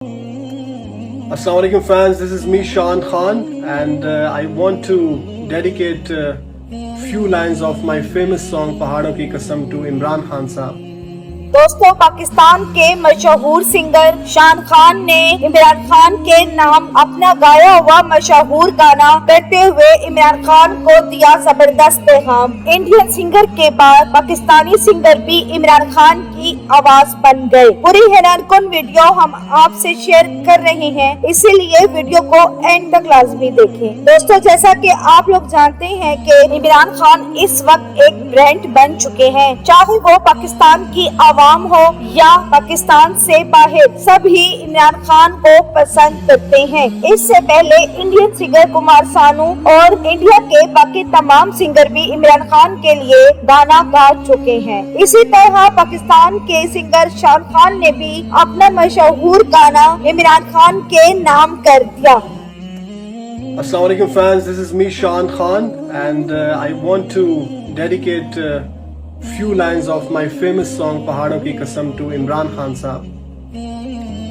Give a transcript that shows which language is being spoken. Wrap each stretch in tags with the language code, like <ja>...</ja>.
<en>Assalamu alaikum fans, this is me Shan Khan and I want to dedicate few lines of my famous song Pahadon Ki Kasam to Imran Khan Sahab.</en> <hi>दोस्तों, पाकिस्तान के मशहूर singer शान खान ने इमरान खान के नाम अपना गाया हुआ मशहूर गाना करते हुए इमरान खान को दिया जबरदस्त पैगाम। इंडियन सिंगर के बाद पाकिस्तानी सिंगर भी इमरान खान की आवाज बन गए। पूरी हैरानकुन वीडियो हम आपसे शेयर कर रहे हैं, इसीलिए वीडियो को एंड तक लाजमी देखें। दोस्तों, जैसा कि आप लोग जानते हैं कि इमरान खान इस वक्त एक ब्रांड बन चुके हैं, चाहे वो पाकिस्तान की आवाम हो या पाकिस्तान से बाहर, सभी इमरान खान को पसंद करते हैं। इससे पहले इंडियन सिंगर कुमार सानू और इंडिया के बाकी तमाम सिंगर भी इमरान खान के लिए गाना गा चुके हैं। इसी तरह पाकिस्तान के सिंगर शान खान ने भी अपना मशहूर गाना इमरान खान के नाम कर दिया।</hi> <en>Assalamu alaikum fans, this is me Shan Khan and I want to dedicate few lines of my famous song Pahadon Ki Kasam to Imran Khan Sahab.</en>